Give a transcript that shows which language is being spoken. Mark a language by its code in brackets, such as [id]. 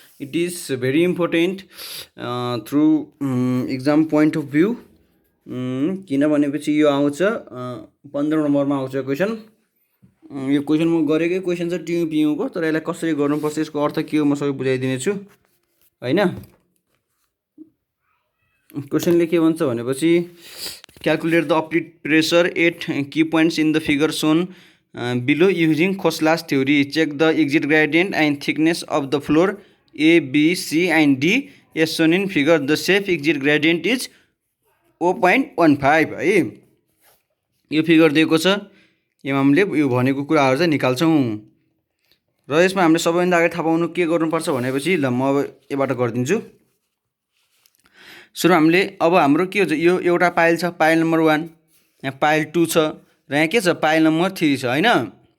[en] It is very important through exam point of view. [ne] किनभनेपछि यो आउँछ 15 नम्बरमा आउँछ क्वेसन। यो क्वेसन म गरेकै क्वेसन छ टियु पियुको, तर यसलाई कसरी गर्नुपर्छ यसको अर्थ के हो म सबै बुझाइदिनेछु हैन। क्वेसनले के भन्छ भनेपछि [en] Calculate the uplift pressure at key points in the figure shown below using Khosla's theory, check the exit gradient and thickness of the floor A B C and D as shown in figure. The safe exit gradient is 0.15 है। [ne] यो figure दिएको छ, यसमा हामीले यो भनेको कुराहरू चाहिँ निकाल्छौँ र यसमा हामीले सबैभन्दा अगाडि थाहा पाउनु के गर्नुपर्छ भनेपछि ल म अब यबाट गरिदिन्छु। सुरु हामीले अब हाम्रो के हुन्छ, यो एउटा पाइल छ, पाइल नम्बर 1, यहाँ पाइल 2 छ र यहाँ के छ, पाइल नम्बर 3 छ हैन।